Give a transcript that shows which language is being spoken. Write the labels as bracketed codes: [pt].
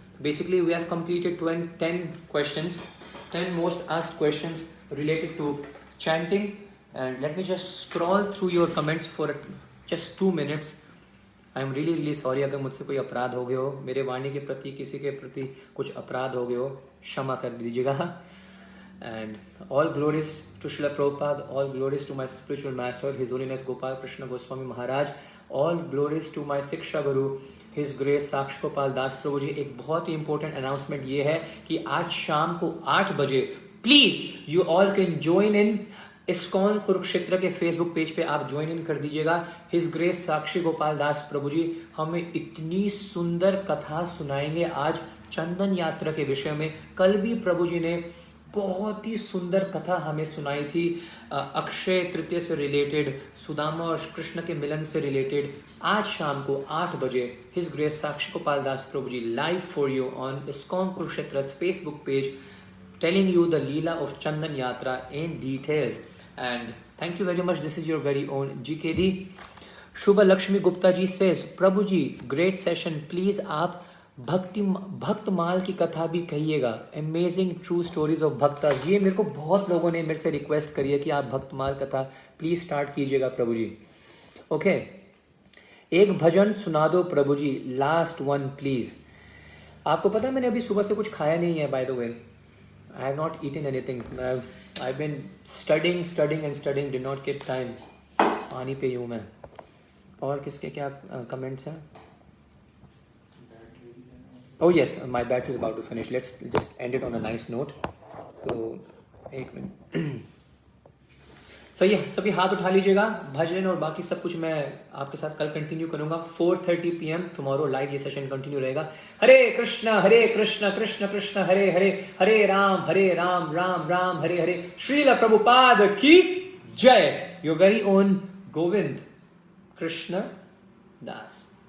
[en] Basically we have completed 10 questions, 10 most asked questions related to chanting. And let me just scroll through your comments for just 2 minutes. I am really sorry [hi] अगर मुझसे कोई अपराध हो गया हो, मेरे वाणी के प्रति, किसी के प्रति कुछ अपराध हो गए हो, क्षमा कर दीजिएगा। [en] And all glories to Srila Prabhupada, all glories to my spiritual master, His Holiness Gopal Krishna Goswami Maharaj, all glories to my Siksha Guru, His Grace Sakshi Gopal Das Prabhu ji. [hi] एक बहुत ही इंपॉर्टेंट अनाउंसमेंट ये है कि आज शाम को 8 बजे [en] please you all can join in [hi] ISKCON Kurukshetra के फेसबुक पेज पे आप ज्वाइन इन कर दीजिएगा। हिज ग्रेस साक्षी गोपाल दास प्रभु जी हमें इतनी सुंदर कथा सुनाएंगे आज चंदन यात्रा के विषय में। कल भी प्रभु जी ने बहुत ही सुंदर कथा हमें सुनाई थी अक्षय तृतीय से रिलेटेड, सुदामा और कृष्ण के मिलन से रिलेटेड। आज शाम को 8 बजे [en] His grace Sakshi Gopal Das Prabhu ji live for you on ISKCON Kurukshetra Facebook page telling you the Leela of Chandan Yatra in details. And thank you very much. This is your very own GKD. Shubha Lakshmi Gupta ji says, Prabhu ji, great session. [hi] Please आप भक्त माल की कथा भी कहिएगा। [en] Amazing true stories of bhaktas. [hi] ये मेरे को बहुत लोगों ने मेरे से रिक्वेस्ट करी है कि आप भक्त माल कथा प्लीज स्टार्ट कीजिएगा प्रभु जी। ओके, एक भजन सुना दो प्रभु जी, लास्ट वन प्लीज। आपको पता है मैंने अभी सुबह से कुछ खाया नहीं है, [en] By the way. I have not eaten anything. I've been studying and studying, did not get time. [hi] पानी पे यूँ मैं। और किसके क्या कमेंट्स हैं? [en] Oh yes, my battery is about to finish. Let's just end it on a nice note. [hi] So, एक minute. सही है, सभी हाथ उठा लीजिएगा। भजन और बाकी सब कुछ मैं आपके साथ कल कंटिन्यू करूंगा 4:30 PM टुमारो लाइव ये सेशन कंटिन्यू रहेगा। हरे कृष्ण कृष्ण कृष्ण हरे हरे, हरे राम राम राम हरे हरे। श्रील प्रभुपाद की जय। [en] your very own [hi] Govind Krishna Das.